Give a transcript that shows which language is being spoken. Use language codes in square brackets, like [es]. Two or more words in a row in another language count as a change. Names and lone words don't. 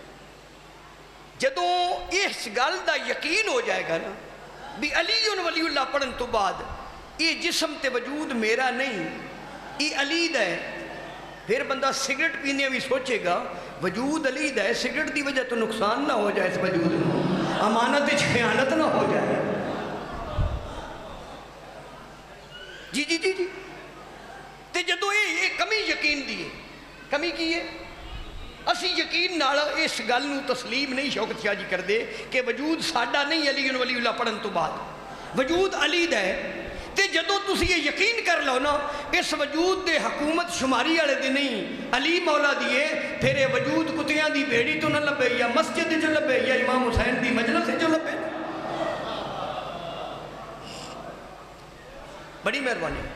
[pa] ਜਦੋਂ ਇਸ ਗੱਲ ਕਾ ਯਕੀਨ ਹੋ ਜਾਏਗਾ ਨਾ ਵੀ ਅਲੀ ਵਲੀਉੱਲਾਹ ਪੜ੍ਹਨ ਤੋਂ ਬਾਅਦ ਇਹ ਜਿਸਮ ਤੇ ਵਜੂਦ ਮੇਰਾ ਨਹੀਂ, ਇਹ ਅਲੀ ਦਾ ਹੈ, ਫਿਰ ਬੰਦਾ ਸਿਗਰਟ ਪੀਣ ਵੀ ਸੋਚੇਗਾ ਵਜੂਦ ਅਲੀ ਦਾ ਹੈ, ਸਿਗਰਟ ਕੀ ਵਜ੍ਹਾ ਤੋਂ ਨੁਕਸਾਨ ਨਾ ਹੋ ਜਾਏ, ਇਸ ਵਜੂਦ ਮੇਂ ਅਮਾਨਤ ਖ਼ਿਆਨਤ ਨਾ ਹੋ ਜਾਏ। جی جی جی جی تے جدو یہ کمی یقین دی ہے، کمی کی ہے؟ اسی یقین نال اس گل نو تسلیم نہیں شوکت شاہ جی کر دے کہ وجود ساڈا نہیں علی ولی اللہ پڑھن تو بعد وجود علی دا ہے۔ تے جدو تسی یہ یقین کر لو نا اس وجود دے حکومت شماری والے دی نہیں علی مولا دیے، پھر یہ وجود کتیاں دی بیڑی تو نہ لبے یا مسجد جو لبے یا امام حسین دی مجلس جو لبے۔ [ur] بڑی مہربانی۔